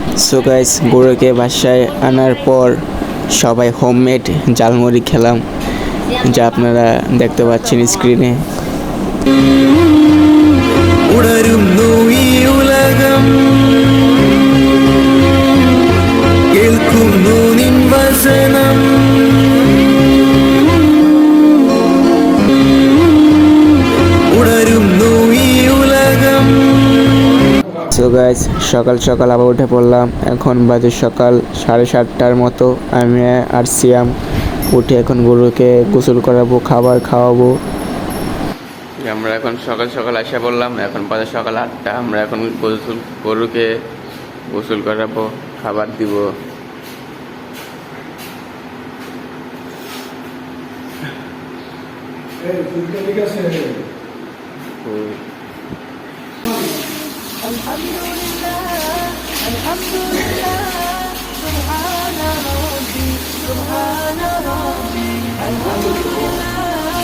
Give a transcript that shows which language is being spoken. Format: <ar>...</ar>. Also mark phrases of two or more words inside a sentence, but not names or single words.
<en>so guys,</en> <bn>গরুকে বাসায় আনার পর সবাই হোমমেড ঝালমুড়ি খেলাম, যা আপনারা দেখতে পাচ্ছেন স্ক্রিনে।</bn> <ml>ഉണരുന്നു ഈ ഉലകം കേൾക്കുന്നു നിൻ വസനം ഉണരുന്നു ഈ ഉലകം.</ml> <en>so guys,</en> <bn>সকাল সকাল আবার উঠে পড়লাম। এখন বাজে সকাল 7:30টার মতো। আমি আর সিয়াম উঠে এখন গরুকে গোসল করাবো, খাবার খাওয়াবো। আমরা এখন সকাল সকাল আসা বললাম, এখন বাজে সকাল 8টা। আমরা এখন গরুকে গোসল করাবো, খাবার দিব।</bn> <ar>الحمد لله الحمد لله سبحان ربي سبحان ربي الحمد لله</ar>